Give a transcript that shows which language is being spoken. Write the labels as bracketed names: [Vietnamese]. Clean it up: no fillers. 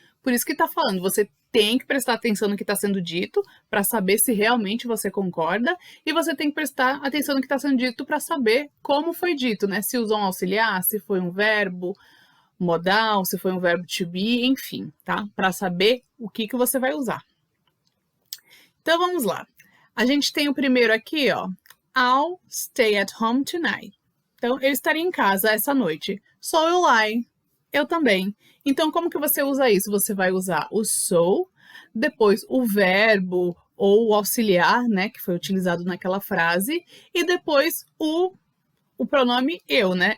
[Portuguese] Por isso que está falando, você tem que prestar atenção no que está sendo dito para saber se realmente você concorda e você tem que prestar atenção no que está sendo dito para saber como foi dito, né? Se usou um auxiliar, se foi um verbo modal, se foi um verbo to be, enfim, tá? Para saber o que você vai usar. Então, vamos lá. A gente tem o primeiro aqui, ó. [English] I'll stay at home tonight. [Portuguese] Então, eu estaria em casa essa noite. [English] So will I. [Portuguese] Eu também. Então, como que você usa isso? Você vai usar o so, depois o verbo ou o auxiliar, né, que foi utilizado naquela frase, e depois o pronome eu, né?